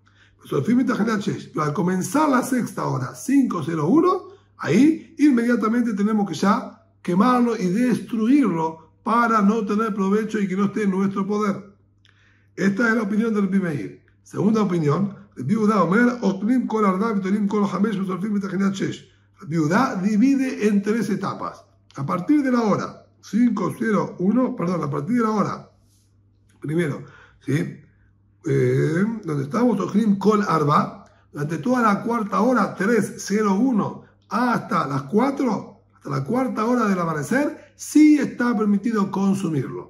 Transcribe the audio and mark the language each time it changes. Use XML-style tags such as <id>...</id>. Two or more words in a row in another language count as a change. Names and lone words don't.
<es>Pero al comenzar la sexta hora, 5:01, ahí inmediatamente tenemos que ya quemarlo y destruirlo para no tener provecho y que no esté en nuestro poder. Esta es la opinión del Rabbi Meir. Segunda opinión,</es> <he>רבי יהודה אומר, אוכלים כל ארבע ותולים כל חמש ושורפים בתחילת שש.</he> <es>Rabbi Yehuda divide en 3 etapas. A partir de la hora 5:01, perdón, a partir de la hora, primero, ¿sí? Donde estamos,</es> <he>אוכלים כל ארבע,</he> <es>durante toda la cuarta hora, 3:01, hasta las 4, hasta la cuarta hora del amanecer, sí está permitido consumirlo.</es>